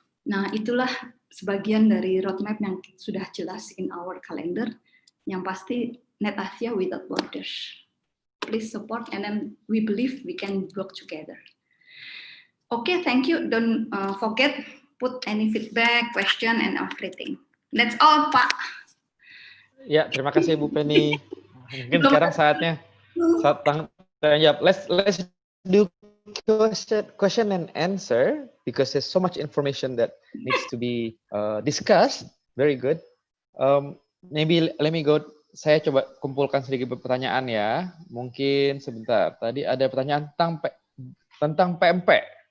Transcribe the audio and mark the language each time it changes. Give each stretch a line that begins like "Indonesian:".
Indonesian: Nah, itulah sebagian dari roadmap yang sudah jelas
English: in our calendar.
Indonesian: Yang pasti Net Asia without borders.
English: Please support, and then we believe we can work together. Okay, thank you. Don't forget put any feedback, question, and everything. That's all, Pak.
Indonesian: Ya, terima kasih Bu Penny. Mungkin sekarang saatnya tanya jawab.
English: Let's do question and answer because there's so much information that needs to be discussed. Very good. Maybe let me go.
Indonesian: Saya coba kumpulkan sedikit pertanyaan ya. Mungkin sebentar. Tadi ada pertanyaan tentang PMP.